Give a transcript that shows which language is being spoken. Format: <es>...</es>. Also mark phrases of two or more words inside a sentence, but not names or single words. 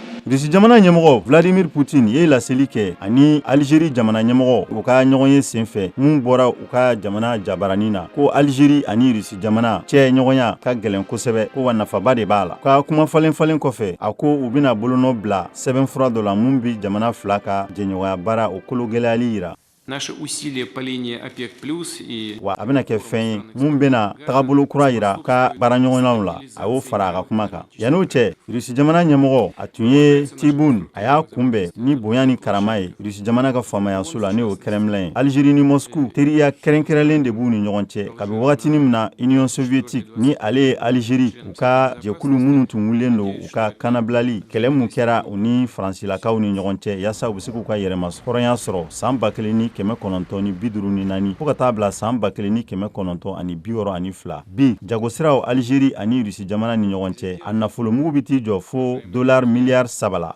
<bm>Rusi jamana ɲɛmɔgɔ Vladimir Poutine ye laseli kɛ ani Algérie jamana ɲɛmɔgɔ u ka ɲɔgɔn ye senfɛ mun bɔra u ka jamana jabaranin na ko Algérie ani Rusi jamana cɛ ɲɔgɔnya ka gɛlɛn kosɛbɛ ko wa nafaba de b'a la. Ka kuma falen kɔfɛ a ko u bɛna bolonɔ bila sɛbɛnfura dɔ la mun bi jamana fila ka jɛɲɔgɔnya baara o kolo gɛlɛyali yira.</bm> <ru>Наши усилия по линии ОПЕК+ и</ru> <bm>wa a bɛna kɛ fɛn ye mun bɛna tagabolo kura yira ka baaraɲɔgɔnnaw la a y'o fara a ka kuma kan. Yan'o cɛ Rusi jamana ɲɛmɔgɔ a tun ye Tibun a y'a kunbɛn ni bonya ni karama ye Rusi jamana ka faamayaso la n'o Kremlin ye. Algérie ni Moscou teriya kɛrɛnkɛrɛnlen de b'u ni ɲɔgɔn cɛ kabi wagatinin min na</bm> <fr>Union soviétique</fr> <bm>ni ale ye Algérie u ka jɛkulu minnu tun wulilen don u ka kanabilali kɛlɛ mun kɛra u ni Faransilakaw ni ɲɔgɔn cɛ yasa u bɛ se k'u ka yɛrɛmahɔrɔnya sɔrɔ san 1954 fo ka taa bila san 1962 bi jagosiraw Algérie ani Rusi jamana ni ɲɔgɔn cɛ a nafolomugu bi t'i jɔ fo $3 miliyari 3 la.</bm>